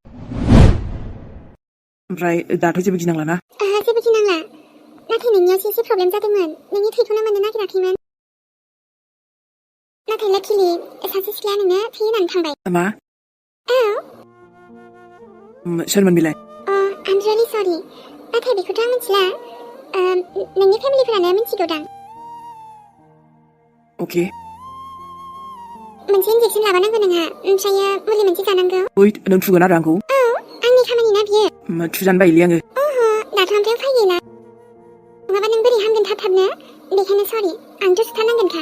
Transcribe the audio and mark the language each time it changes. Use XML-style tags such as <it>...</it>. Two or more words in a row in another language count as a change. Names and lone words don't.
<brx>ओमफ्राय दाथ' जेबो गिनांला ना जेबो गिनांला नाथाय नोंनियावसो एसे प्रब्लेम जादोंमोन नोंनि थैखौनो मोननो नागिराखैमोन नाथाय लाकिलि सासे सिख्लाया नोंनो थै होनानै थांबाय मा औ सोरमोन बेलाय</brx> <en>I'm really sorry</en> <brx>नाथाय बेखौथ' आं मिथिला नोंनि फेमिलिफोरानो मिथिगौदां अके मोनसे इन्जेक्सन लाबोनांगौ नोंहा ओमफ्रायो मुलि मोनसे जानांगौ ओइ नों थुगोन आरो आंखौ औ आंनि खामानि ना बियो थुजानो बायोलै आङो दाथ' ओमफ्राय उफाय गैला नङाबा नों बोरै हामगोन थाब-थाबनो बेखायनो सरि आंथ' सुथारनांगोनखा</brx>